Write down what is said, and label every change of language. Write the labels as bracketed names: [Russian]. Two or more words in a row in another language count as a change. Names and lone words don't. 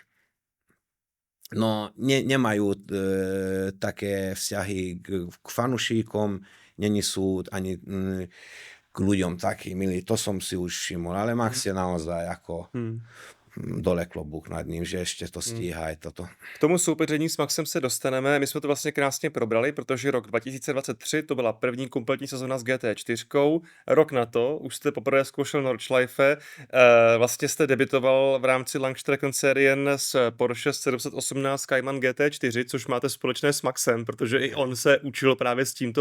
[Slovak] No, nemajú také vzťahy k fanúšikom, není sú ani k ľuďom takí milí, to som si už všimol, ale Max je naozaj ako dole klobúk nad ním, že ešte to stíhá aj toto. [Czech] K tomu soupeření s Maxem se dostaneme, my jsme to vlastně krásně probrali, protože rok 2023 to byla první kompletní sezona s GT4, rok na to už jste poprvé zkoušel Nordschleife, vlastně jste debitoval v rámci [German] Langstrecken Serien [Czech] s Porsche 718 Cayman GT4, což máte společné s Maxem, protože i on se učil právě s tímto